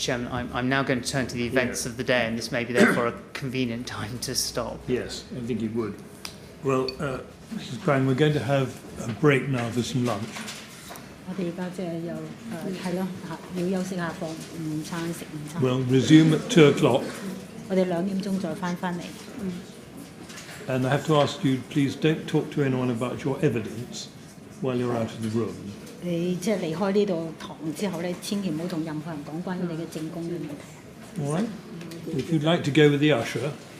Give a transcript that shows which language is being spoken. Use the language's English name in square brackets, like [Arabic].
[English] Chairman, I'm now going to turn to the events of the day, and this may be therefore a convenient time to stop. Yes, I think it would. Well, Mrs. Quang, we're going to have a break now for some lunch. [Cantonese] 我哋而家即係又係咯，要休息下放午餐食午餐。 [English] We'll resume at 2 o'clock. [Cantonese] 我哋2點鐘再翻嚟。 [English] And I have to ask you, please don't talk to anyone about your evidence while you're out of the room. [Cantonese] 你即係離開呢度堂之後咧，千祈唔好同任何人講關於你嘅證供嘅問題。 [English] All right? If you'd like to go with the usher,